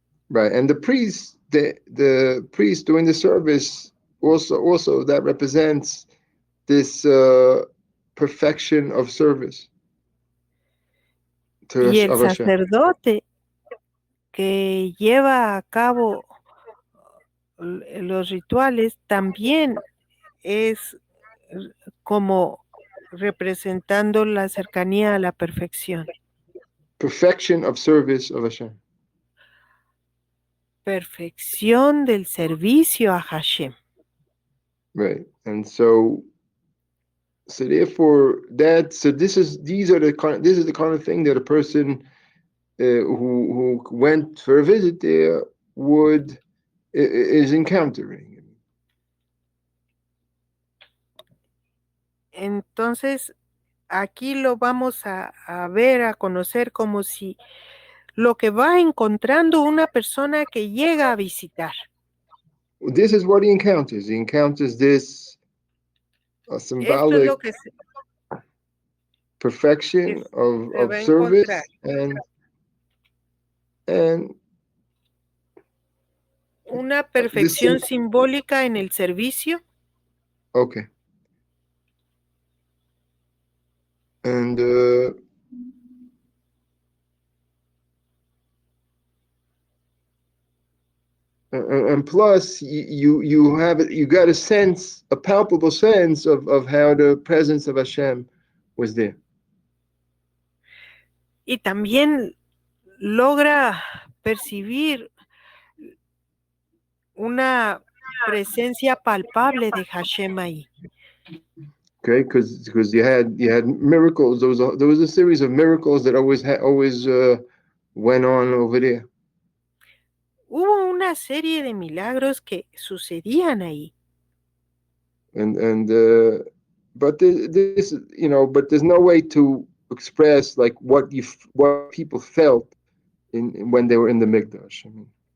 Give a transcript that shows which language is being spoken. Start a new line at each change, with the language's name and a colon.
English: Right, and the priest, the priest doing the service also that represents this perfection of service
Spanish: Y el
English: of Hashem.
Spanish: sacerdote que lleva a cabo los rituales también es como representando la cercanía a la perfección.
English: Perfection of service of Hashem.
Spanish: Perfección del servicio a Hashem.
English: Right, and so therefore this is the kind of thing that a person who went for a visit there is encountering.
Spanish: Entonces, aquí lo vamos a ver, a conocer como si lo que va encontrando una persona que llega a visitar.
English: This is what he encounters. He encounters this symbolic
Spanish: Esto es lo que
English: perfection of service and
Spanish: una perfección simbólica en el servicio.
English: Okay. And and plus you have you got a sense, a palpable sense of how the presence of Hashem was there.
Spanish: Y también logra percibir una presencia palpable de Hashem ahí.
English: Okay, because you had miracles. There was a series of miracles that always went on over there.
Spanish: Hubo una serie de milagros que sucedían ahí.
English: And but this but there's no way to express like what people felt when they were in the Mikdash. I mean,